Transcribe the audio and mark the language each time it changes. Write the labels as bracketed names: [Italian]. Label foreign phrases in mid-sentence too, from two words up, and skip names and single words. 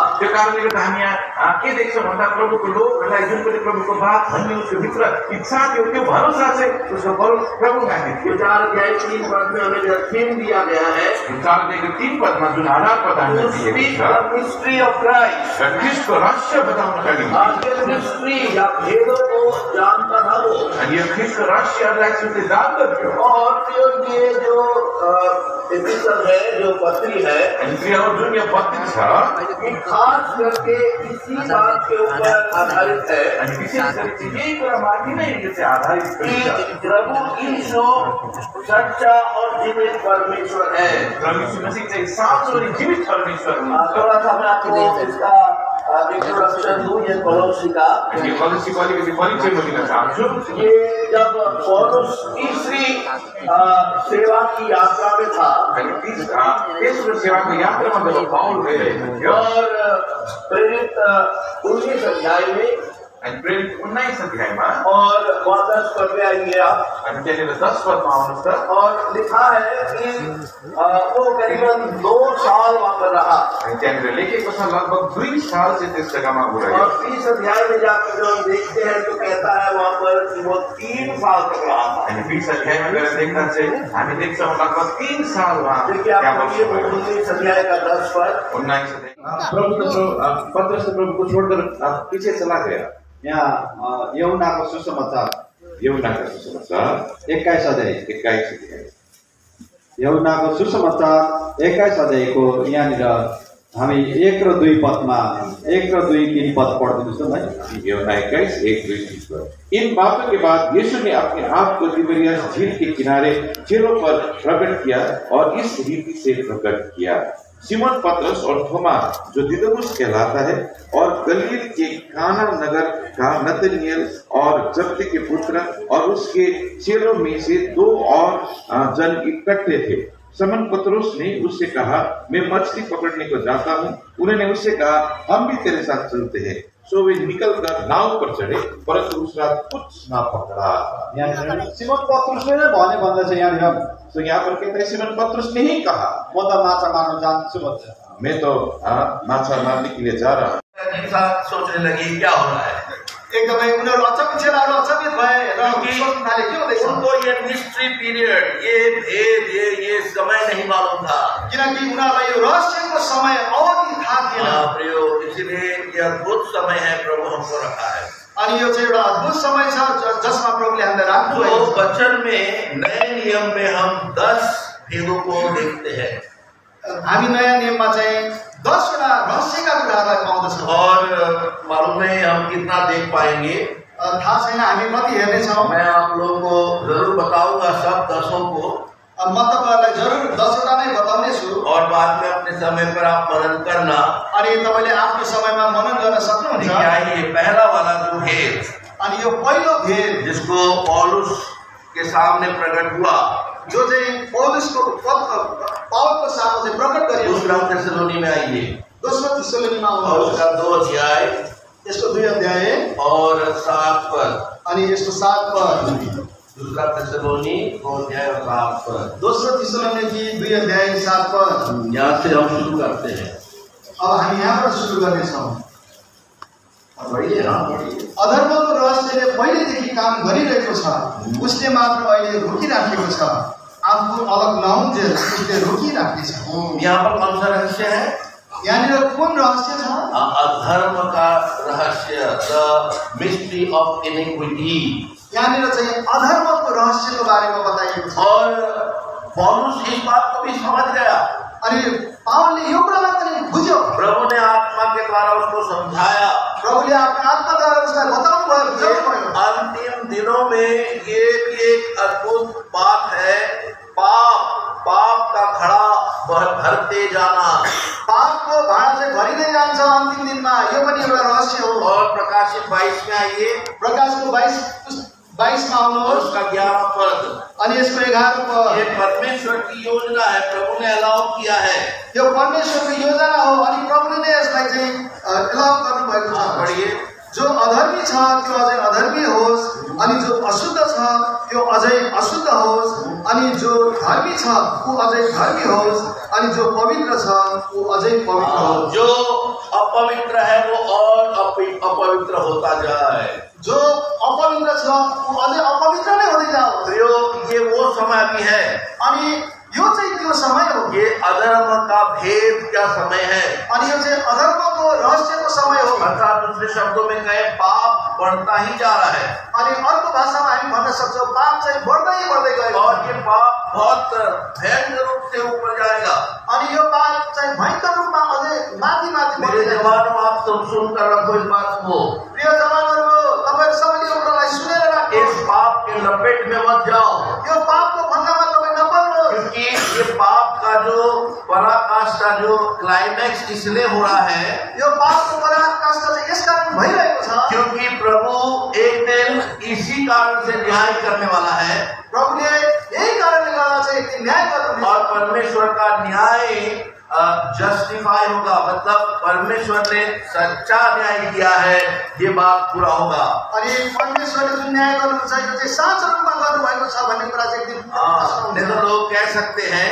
[Nepali] त्यो कारणले गर्दा हामी यहाँ के देख्छौँ भन्दा प्रभुको लोकहरूलाई जुन पनि प्रभुको बात भन्ने उसको भित्र इच्छा थियो, त्यो भरोसा चाहिँ उसको प्रभुमा थियो। [Hindi] 4 अध्याय 3 पद में हमें जो थीम दिया गया है, [Nepali] 4 अध्यायको 3 पदमा जुन आधार प्रदान दिएको छ, [English] mystery of Christ, [Nepali] ख्रिस्टको रहस्य बताउनका निम्ति [Hindi] मिस्ट्री या भेदों को जानता था वो, [Nepali] अनि यो ख्रिस्टको रहस्यहरूलाई उसले जान्दथ्यो। [Hindi] और ये जो एपिसोड है, जो पत्री है, [Nepali] जुन यो पत्री छ, [Hindi] ये खास करके इसी बात के ऊपर आधारित है। [Nepali] अनि विशेष गरी यही कुरामाथि नै यो चाहिँ आधारित छ। [Hindi] प्रभु यीशु सच्चा और जीवित परमेश्वर है। [Nepali] प्रभु यीशु मसीह चाहिँ साँचो अनि जीवित परमेश्वर हुनुहुन्छ। [Hindi] थोड़ा सा मैं आपको इसका इंट्रोडक्शन दूं, ये कोलोसी का, [Nepali] ये कोलोसी को अलिकति परिचय म दिन चाहन्छु। [Hindi] ये जब पौलुस तीसरी सेवा की यात्रा में था, [Nepali] तेस्रो सेवाको यात्रामा जब पाउल गइरहेको थियो, [Hindi] और प्रेरित 19 अध्याय में [Nepali] अनि प्रेरित 19 अध्यायमा [Hindi] और वहाँ 10 पद पे आइए आप। [Nepali] अनि त्यहाँनिर 10 पदमा आउनुहोस् त। [Hindi] और लिखा है कि वो करीबन 2 साल वहाँ पर रहा। [Nepali] अनि त्यहाँनिर लेखेको छ लगभग 2 साल चाहिँ त्यस जग्गामा ऊ रह्यो। [Hindi] और 30 अध्याय में जाकर जो हम देखते हैं तो कहता है वहाँ पर कि वो 3 साल तक रहा था। [Nepali] अनि 20 अध्यायमा गएर देख्दा चाहिँ हामी देख्छौँ लगभग 3 साल वहाँ [Hindi] देखिए आप 19 अध्याय का 10 पद। 19 अध्याय पत्रस तो प्रभु को छोड़कर पीछे चला गया। [Nepali] यहाँ यूहन्नाको सुसमाचार 21 अध्याय यूहन्नाको सुसमाचार 21 अध्यायको यहाँनिर हामी 1 र 2 पदमा 1 र 2 3 पद पढ्दिनुहोस् न भाइ। यूहन्ना 21 1 2 3 पद। [Hindi] इन बातों के बाद यीशु ने अपने आप को तिबेरियस झील के किनारे चेलों पर प्रकट किया और इस रीति से प्रकट किया। सिमोन पतरस और थोमा जो दिदुमुस कहलाता है और गलील के काना नगर का नतनिएल और जब्दी के पुत्र और उसके चेलों में से 2 और जन इकट्ठे थे। सिमोन पतरस ने उससे कहा, मैं मछली पकड़ने को जाता हूँ। उन्होंने उससे कहा, हम भी तेरे साथ चलते हैं। सो वे निकलकर नाव पर चढ़े, परंतु उस रात कुछ ना पकड़ा। [Nepali] सिमोन पत्रुसले नै भने भन्दैछ यहाँनिर। [Hindi] तो यहाँ पर कहते हैं सिमोन पतरस ने ही कहा, [Nepali] म त माछा मार्न जान्छु भन्छ। [Hindi] मैं तो माछा मारने के लिए जा रहा हूँ। सोचने लगी क्या हो रहा है। [Nepali] एकदमै उनीहरू चेलाहरू अचम्मित भए र सोच्न थाले के हुँदैछ। [Hindi] उनको ये [English] mystery period, [Hindi] ये भेद, ये समय नहीं मालूम था। [Nepali] किनकि उनीहरूलाई यो रहस्यको समय अवधि थाहा थिएन। [Hindi] प्रियो, इसलिए ये अद्भुत समय है प्रभु हमको रखा है। [Nepali] अनि यो चाहिँ एउटा अद्भुत समय छ जसमा प्रभुले हामीलाई राख्नु भएको छ। [Hindi] वचन में नए नियम में हम 10 भेदों को देखते हैं। [Nepali] हामी नयाँ नियममा चाहिँ 10 वटा रहस्यका कुराहरूलाई पाउँदछौँ। [Hindi] और मालूम नहीं हम कितना देख पाएंगे, [Nepali] थाहा छैन हामी कति हेर्नेछौँ। [Hindi] मैं आप लोगों को जरूर बताऊंगा सब 10 को। [Nepali] म तपाईँहरूलाई जरुर 10 वटा नै बताउने छु। [Hindi] और बाद में अपने समय पर आप मनन करना। [Nepali] अनि तपाईँले आफ्नो समयमा मनन गर्न सक्नुहुन्छ। [Hindi] ये पहला वाला जो भेद, [Nepali] अनि यो पहिलो भेद [Hindi] जिसको पौलुस के सामने प्रकट हुआ, [Nepali] जो चाहिँ पावलको सामने चाहिँ प्रकट गरियो। [Hindi] दूसरा थिस्सलुनी में आइए, [Nepali] दोस्रो थिस्सलुनीमा [Hindi] और [Nepali] आउनुहोस्। [Hindi] उसका 2 अध्याय [Nepali] यसको 2 अध्याय [Hindi] और 7 पद। [Nepali] अनि यसको 7 पद। [Hindi] दूसरा थिस्सलुनी 2 अध्याय और 7 पद। [Nepali] दोस्रो थिस्सलुनी 2 अध्याय 7 पद। [Hindi] यहाँ से हम शुरू करते हैं। [Nepali] अब हामी यहाँबाट सुरु गर्नेछौँ। [Hindi] बढ़िए ना। [Nepali] अधर्मको रहस्यले पहिलेदेखि काम गरिरहेको छ, उसले मात्र अहिले रोकिराखेको छ। आफू अलग नहुन्जेल उसले रोकिराखेको छ। [Hindi] यहाँ पर कौन सा रहस्य है? [Nepali] यहाँनिर कुन रहस्य छ? [Hindi] अधर्म का रहस्य, [English] the mystery of iniquity. [Nepali] यहाँनिर चाहिँ अधर्मको रहस्यको बारेमा बताइएको छ। [Hindi] और पौलुस इस बात को भी समझ गया। [Nepali] अनि पावलले यो कुरालाई पनि बुझ्यो। [Hindi] प्रभु ने आत्मा के द्वारा उसको समझाया। [Nepali] प्रभुले आफ्नो आत्माद्वारा उसलाई बताउनु भयो, बुझाउनु भयो। [Hindi] अंतिम दिनों में ये भी एक अद्भुत बात है, पाप का घड़ा भरते जाना। [Nepali] पापको भाँडा चाहिँ भरिँदै जान्छ अन्तिम दिनमा, यो पनि एउटा रहस्य हो। [Hindi] और प्रकाशित 22 में आइए, [Nepali] प्रकाशको 22 मा आउनुहोस्। [Hindi] उसका 11 पद। [Nepali] अनि यसको 11 पद। [Hindi] ये परमेश्वर की योजना है, प्रभु ने अलाउ किया है। [Nepali] यो परमेश्वरको योजना हो अनि प्रभुले नै यसलाई चाहिँ अलाउ गर्नु भएको छ। [Hindi] पढिए। [Nepali] जो अधर्मी छ त्यो अझै अधर्मी होस्, अनि जो अशुद्ध छ त्यो अझै अशुद्ध होस्, अनि जो धर्मी छ ऊ अझै धर्मी होस्, अनि जो पवित्र छ ऊ अझै पवित्र होस्। [Hindi] जो अपवित्र है वो और अपवित्र होता जाए। [Nepali] जो अपवित्र छ ऊ अझै अपवित्र नै हुँदै जाओस्। [Hindi] ये वो समय भी है। [Nepali] अनि यो चाहिँ त्यो समय हो। [Hindi] ये अधर्म का भेद का समय है। [Nepali] अनि यो चाहिँ अधर्मको रहस्यको समय हो। [Hindi] अर्थात दूसरे शब्दों में कहे पाप बढ़ता ही जा रहा है। [Nepali] अनि अर्को भाषामा हामी भन्न सक्छौँ पाप चाहिँ बढ्दै गयो। [Hindi] और ये पाप बहुत भयंकर रूप से ऊपर जाएगा। [Nepali] अनि यो पाप चाहिँ भयंकर रूपमा अझै माथि [Hindi] मेरे जवानों, आप सब सुनकर रखो इस बात को। [Nepali] प्रिय जवानहरू, तपाईहरु सबैले यो कुरालाई सुनेर राख्नु। [Hindi] इस पाप के लपेट में मत जाओ। [Nepali] यो पापको फन्दामा तपाई नपर्नुहोस्। [Hindi] क्योंकि ये पाप का जो पराकाष्ठा, जो क्लाइमैक्स इसलिए हो रहा है, [Nepali] यो पापको पराकाष्ठा चाहिँ यस कारण भइरहेको छ [Hindi] क्योंकि प्रभु एक दिन इसी कारण से न्याय करने वाला है। [Nepali] प्रभुले यही कारणले गर्दा चाहिँ न्याय गर्नुहुन्छ। [Hindi] और परमेश्वर का न्याय जस्टिफाई होगा, मतलब परमेश्वर ने सच्चा न्याय किया है, ये बात पूरा होगा। [Nepali] अनि परमेश्वरले जुन न्याय गर्नुहुन्छ यो चाहिँ साँचो रूपमा गर्नुभएको छ भन्ने कुरा चाहिँ एक दिन [Hindi] नहीं तो लोग कह सकते हैं